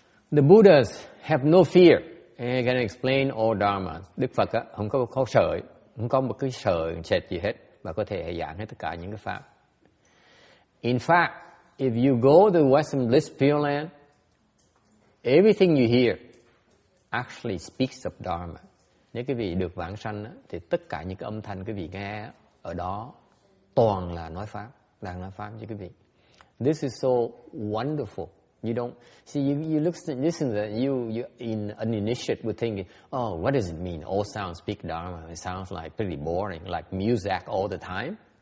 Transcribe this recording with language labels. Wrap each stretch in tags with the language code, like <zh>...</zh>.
<en>The Buddhas have no fear. I can explain all Dharma.</en> <vi>Đức Phật á, không có sợ, không có một cái sợ sệt gì hết, và có thể giảng hết tất cả những cái pháp.</vi> <en>In fact, if you go to Western Bliss Pureland, everything you hear actually speaks of Dharma.</en> <vi>Nếu quý vị được vãng sanh á, thì tất cả những cái âm thanh quý vị nghe ở đó toàn là nói pháp, đang nói pháp cho quý vị.</vi> <en>This is so wonderful. You don't see. You listen to that. You in an initiate would think, oh, what does it mean? All sounds speak Dharma. It sounds like pretty boring, like music all the time.</en>